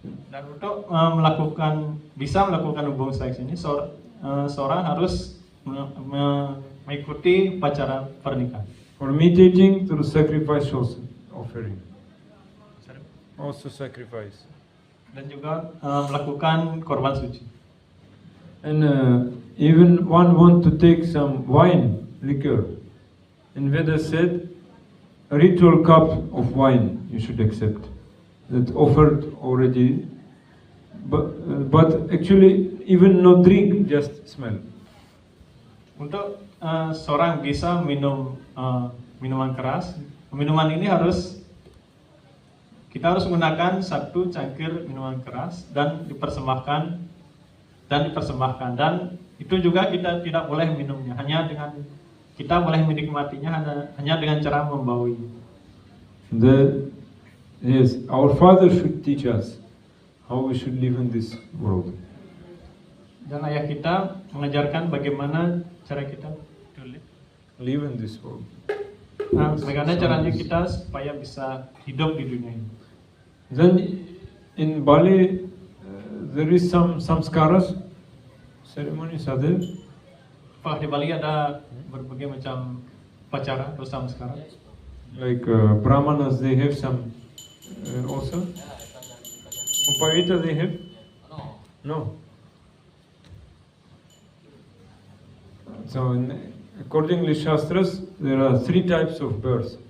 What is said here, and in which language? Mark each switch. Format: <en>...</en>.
<id>Dan untuk bisa melakukan hubungan seks ini, seorang harus mengikuti upacara pernikahan.</id> <en>For meditating, through sacrifice also offering. Also sacrifice.</en> <id>Dan juga melakukan korban suci.</id> <en>And even one want to take some wine, liquor. In Veda said, a ritual cup of wine you should accept. That's offered already. But actually, even no drink, just smell.</en> <id>Untuk seorang bisa minum minuman keras, minuman ini kita harus menggunakan satu cangkir minuman keras dan dipersembahkan, dan itu juga kita tidak boleh minumnya, kita boleh menikmatinya hanya dengan cara membaui.</id> <en>Yes, our Father should teach us how we should live in this world.</en> <id>Dan ayah kita mengajarkan bagaimana cara kita</id> <en>Live in this world.</en> <id>Bagaimana caranya kita supaya bisa hidup di dunia ini.</id> <en>Then in Bali, there is some samskaras, ceremonies are there.</en> <id>Apakah di Bali ada berbagai macam upacara atau samskara?</id> <en>Like Brahmanas, they have some also. Upavita they have? No. So according to Shastras, there are 3 types of births.</en>